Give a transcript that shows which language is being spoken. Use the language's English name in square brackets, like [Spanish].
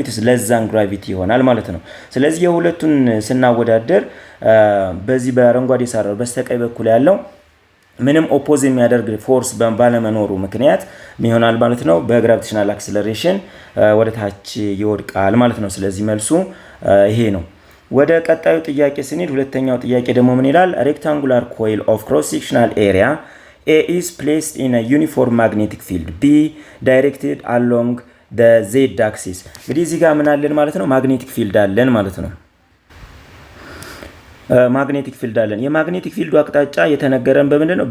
[English] it is less than gravity [Amharic] ይሆናል ማለት ነው። ስለዚህ የሁለቱን ስናወዳደር በዚህ በአረንጓዴ ሳራው በስተቀኝ በኩል ያለው ምንም ኦፖዝ የሚያደርግ ፎርስ ባለመኖሩ ምክንያት ይሆናል ማለት ነው። በግራቪቴሽናል አክሰለሬሽን ወደታች ይወድቃል ማለት ነው። ስለዚህ መልሱ ይሄ ነው። ወደ ቀጣዩ ጥያቄ ስንሄድ ሁለተኛው ጥያቄ ደግሞ ምን ይላል? [English] rectangular coil of cross sectional area A is placed in a uniform magnetic field B directed along the z axis። [Amharic] እንግዲህ እዚህ ጋር ምን አለን ማለት ነው? ማግኔቲክ ፊልድ አለን ማለት ነው። ማግኔቲክ ፊልድ አለን። የማግኔቲክ ፊልዱ አቅጣጫ የተነገረን በምንድነው?